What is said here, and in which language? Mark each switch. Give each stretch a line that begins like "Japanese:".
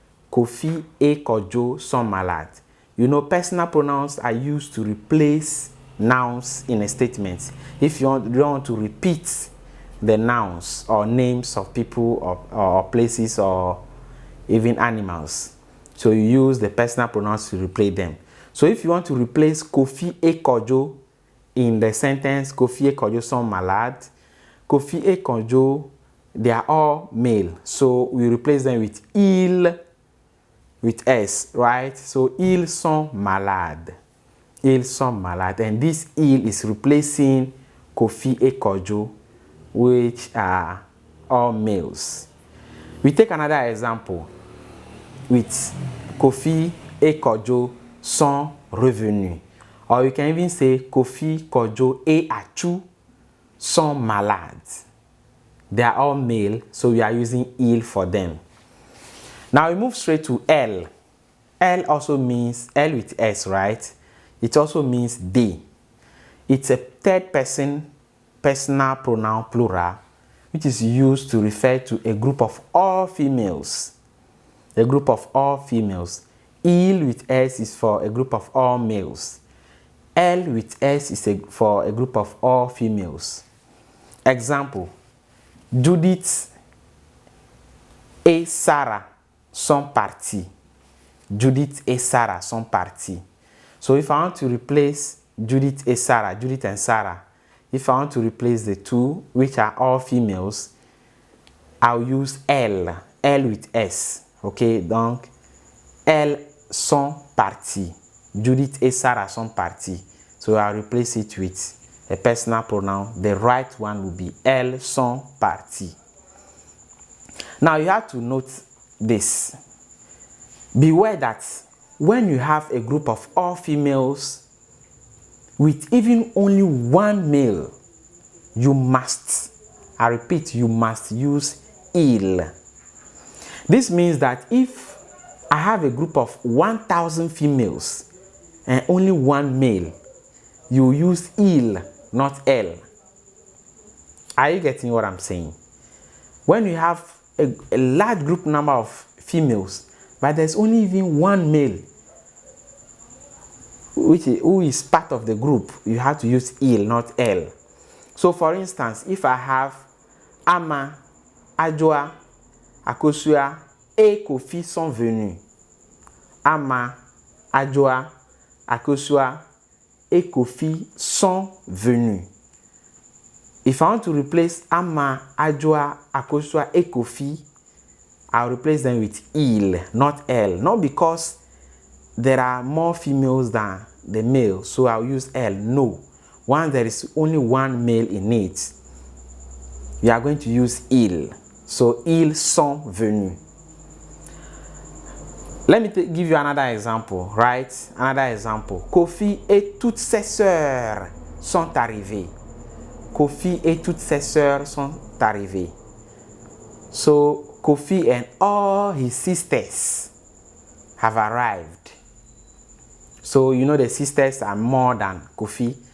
French: Kofi et Kojo sont malades.
English: You know, personal pronouns are used to replace nouns in a statement. If you don't want to repeat the nouns or names of people or places or even animals, so you use the personal pronouns to replace them. So if you want to replace Kofi et Kojo in the sentence
French: Kofi et Kojo sont malades,
English: Kofi et Kojo, they are all male, so we replace them with il with s, right?
French: So ils sont malades. Ils sont malades.
English: And this il is replacing Kofi et Kojo, which are all males. We take another example with
French: Kofi et Kojo sont revenus.
English: Or you can even say
French: Kofi, Kojo et Achu sont malades.
English: They are all male, so we are using il for them. Now we move straight to elle. Elle also means elle with s, right? It also means they. It's a third person personal pronoun plural, which is used to refer to a group of all females. A group of all females. Il with s is for a group of all males. Elle with s is for a group of all females.
French: Example: Judith et Sarah sont partis. Judith et Sarah sont partis.
English: So if I want to replace Judith and Sarah, if I want to replace the two, which are all females, I'll use elle with s.
French: Okay, donc elles sont parties. Judith et Sarah sont partis.
English: So I'll replace it with a personal pronoun. The right one will be
French: elles sont parties.
English: Now you have to note this. Beware that when you have a group of all females with even only one male, you must, I repeat, you must use il. This means that if I have a group of 1,000 females and only one male, you use il, not elle. Are you getting what I'm saying? When you have a large group number of females, but there's only even one male who is part of the group, you have to use il, not elle. So for instance, if I have Ama, Ajwa,
French: Akosua et Kofi sont venus. Ama, Adjoa, Akosua et Kofi sont venus.
English: If I want to replace Ama, Adjoa, Akosua et Kofi, I'll replace them with il, not elle. Not because there are more females than the male, so I'll use elle. No. Once there is only one male in it, we are going to use il.
French: So, ils sont venus.
English: Let me give you another example, right? Another example.
French: Kofi et toutes ses sœurs sont arrivées. Kofi et toutes ses sœurs sont arrivées.
English: So, Kofi and all his sisters have arrived. So, you know the sisters are more than Kofi.